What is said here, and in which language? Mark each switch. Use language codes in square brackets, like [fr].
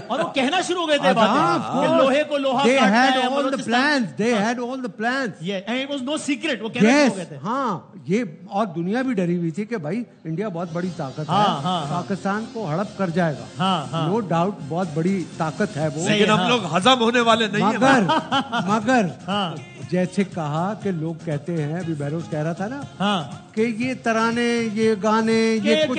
[ur] اور وہ کہنا شروع ہو گئے تھے لوہے کو لوہا. [en] They had all the plans, they had all the plans. And it was no secret. [ur] وہ کہنا شروع ہو گئے تھے. ہاں, یہ اور دنیا بھی ڈری ہوئی تھی کہ بھائی انڈیا بہت بڑی طاقت ہے, پاکستان کو ہڑپ کر جائے گا. [en] no doubt [ur] بہت بڑی طاقت ہے وہ, لیکن ہم لوگ ہضم ہونے والے نہیں ہیں. مگر جیسے کہا کہ لوگ کہتے ہیں, ابھی بہروز کہہ رہا تھا نا کہ یہ ترانے, یہ گانے, یہ کچھ